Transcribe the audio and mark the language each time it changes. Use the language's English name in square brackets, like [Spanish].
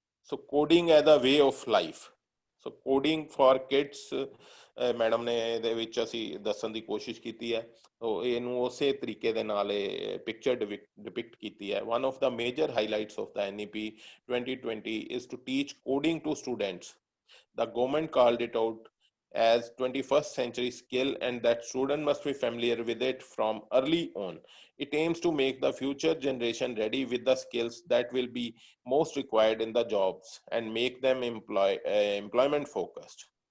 [English] So coding as a way of life. So coding for kids, [Punjabi] madam ਨੇ ਇਹਦੇ ਵਿੱਚ ਅਸੀਂ ਦੱਸਣ ਦੀ ਕੋਸ਼ਿਸ਼ ਕੀਤੀ ਹੈ। ਸੋ ਇਹਨੂੰ ਉਸੇ ਤਰੀਕੇ ਦੇ ਨਾਲ ਇਹ ਪਿਕਚਰ ਡਿਪਿਕਟ ਕੀਤੀ ਹੈ। [English] One of the major highlights of the NEP 2020 is to teach coding to students. The government called it out as 21st century skill and that students must be familiar with it from early on. It aims to make the future generation ready with the skills that will be most required in the jobs and make them employment focused.